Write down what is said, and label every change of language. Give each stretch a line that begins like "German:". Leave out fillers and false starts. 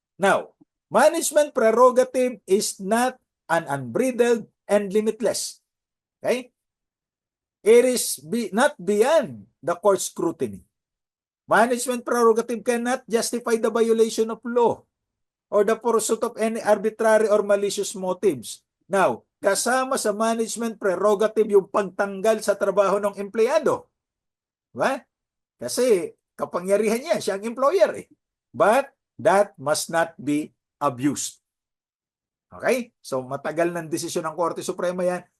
English: Now, management prerogative is not an unbridled and limitless. Okay? It is not beyond the court scrutiny. Management prerogative cannot justify the violation of law or the pursuit of any arbitrary or malicious motives.
Filipino: Now, kasama sa management prerogative yung pagtanggal sa trabaho ng empleyado. Diba? Kasi kapangyarihan niya, siya ang employer.
English: But that must not be abused. Okay?
Filipino: So matagal ng desisyon ng Korte Suprema yan.